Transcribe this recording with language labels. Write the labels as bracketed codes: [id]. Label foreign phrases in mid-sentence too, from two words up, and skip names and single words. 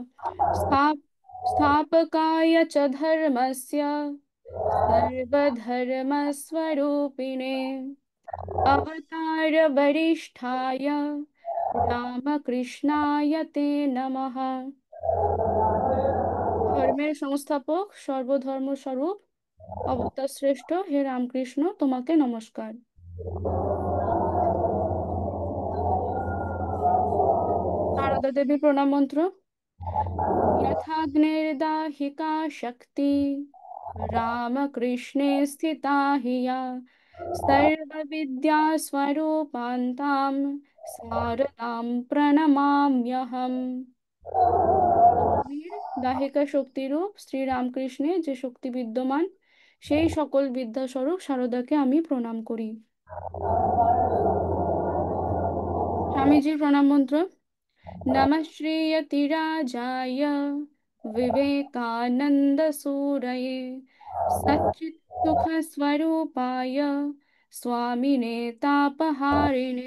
[sa] स्थाप स्थापकाय च धर्मस्य सर्वधर्मस्वरूपिणे अवतार वरिष्ठाय रामकृष्णाय ते नमः। [bn] ধর্মের সংস্থাপক, সর্বধর্ম স্বরূপ, অবতার শ্রেষ্ঠ হে রামকৃষ্ণ, তোমাকে নমস্কার। নারদা দেবী প্রণাম মন্ত্র। [sa] यथाग्निर्दाहिका शक्ति रामकृष्णे स्थिता हि या सर्वविद्यास्वरूपान्तां शारदां प्रणमाम्यहम्। [bn] অগ্নির দাহিকা শক্তিরূপ শ্রী রামকৃষ্ণে যে শক্তি বিদ্যমান, সেই সকল বিদ্যাস্বরূপ শারদাকে আমি প্রণাম করি। স্বামীজির প্রণাম মন্ত্র। [sa] नमः श्रीयतिराजाय विवेकानन्दसूरये सच्चित्सुखस्वरूपाय स्वामिने तापहारिणे।